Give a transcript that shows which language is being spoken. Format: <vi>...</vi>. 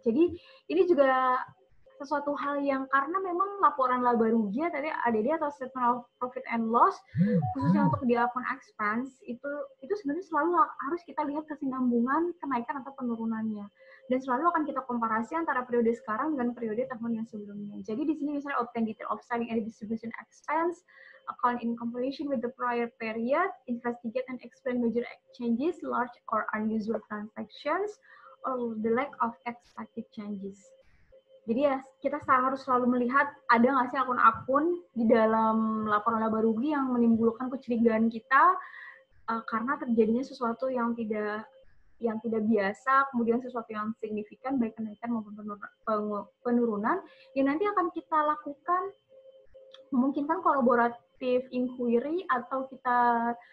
<id>Jadi ini juga sesuatu hal yang karena memang laporan laba rugi tadi ADD atau</id> <en>statement of profit and loss</en> <id>khususnya untuk di akun expense itu sebenarnya selalu harus kita lihat kesinambungan kenaikan atau penurunannya, dan selalu akan kita komparasi antara periode sekarang dengan periode tahun yang sebelumnya. Jadi di sini misalnya</id> <en>obtain detail of selling and distribution expense, account in comparison with the prior period, investigate and explain major changes, large or unusual transactions, or the lack of expected changes.</en> <id>Jadi ya, kita harus selalu melihat ada nggak sih akun-akun di dalam laporan laba rugi yang menimbulkan kecurigaan kita karena terjadinya sesuatu yang tidak biasa, kemudian sesuatu yang signifikan, baik kenaikan maupun penurunan, yang nanti akan kita lakukan memungkinkan kolaboratif inquiry atau kita</id>